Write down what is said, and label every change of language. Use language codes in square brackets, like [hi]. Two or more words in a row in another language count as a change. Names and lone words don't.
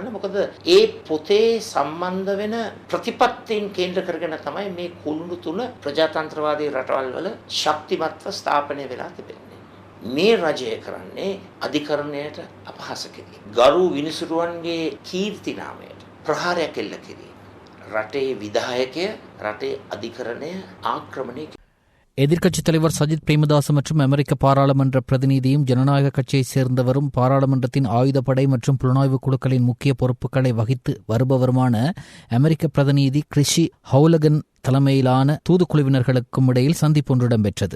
[si] මොකද ඒ පොතේ සම්බන්ධ වෙන ප්‍රතිපත්තීන් කේන්ද්‍ර කරගෙන තමයි මේ කුළුණු තුන ප්‍රජාතන්ත්‍රවාදී රටවල් වල ශක්තිමත්ව ස්ථාපනය වෙලා තිබෙන්නේ. මේ රජය කරන්නේ අධිකරණයට අපහාස කිරීම. ගරු විනිසුරුවන්ගේ කීර්ති නාමයට ප්‍රහාරයක් එල්ල කිරීම. රටේ විධායකය රටේ අධිකරණය ආක්‍රමණය. [ta] எதிர்க்கட்சித் தலைவர் சஜித் பிரேமதாஸ் மற்றும் அமெரிக்க பாராளுமன்ற பிரதிநிதியும் ஜனநாயக கட்சியைச் சேர்ந்தவரும் பாராளுமன்றத்தின் ஆயுதப்படை மற்றும் புலனாய்வு குழுக்களின் முக்கிய பொறுப்புகளை வகித்து வருபவருமான அமெரிக்க பிரதிநிதி கிறிஷி ஹவுலகன் தலைமையிலான தூதுக்குழுவினர்களுக்கும் இடையில் சந்திப்பு ஒன்று இடம்பெற்றது.